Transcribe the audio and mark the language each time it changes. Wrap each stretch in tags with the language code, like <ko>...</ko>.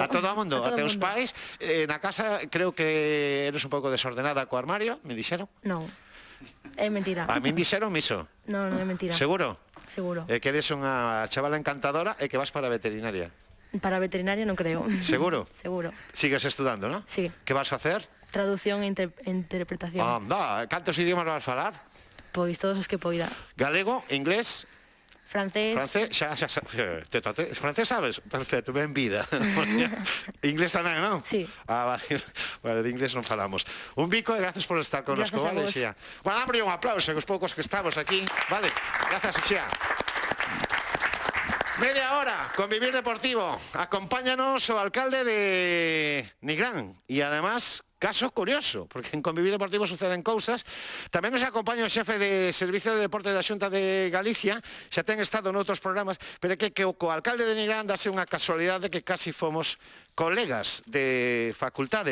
<gl>A todo o mundo, a teus mundo. pais. Na casa creo que eres un pouco desordenada co armario, me dixeron. Non, é mentira. A min dixeron iso. Non, non é mentira. Seguro? Seguro. Que eres unha chavala encantadora e que vas para a veterinaria. Para veterinaria non creo. Seguro? Seguro. Sigues estudando, non? Sí.</gl> <es>Que vas a hacer?</es> <gl>Traducción e interpretación. Anda, cantos idiomas vas falar? Pois todos os que poida. Galego, inglés, Francés, francés, francés sabes? Perfecto, ben vida. Inglés tamén, non? Sí. Vale, vale, de inglés non falamos. Un bico e gracias por estar connosco, Gracias a vale, vos. Xía? Bueno, dámoslle un aplauso, que os poucos que estamos aquí, vale? Gracias, Xía. Media hora, Convivir Deportivo. Acompáñanos o alcalde de Nigrán. E además, caso curioso, porque en Convivir Deportivo suceden cousas. Tamén nos acompaña o xefe de Servicio de Deporte da Xunta de Galicia. Xa ten estado noutros programas, pero é que o alcalde de Nigrán dase unha casualidade que casi fomos colegas de facultade.</gl>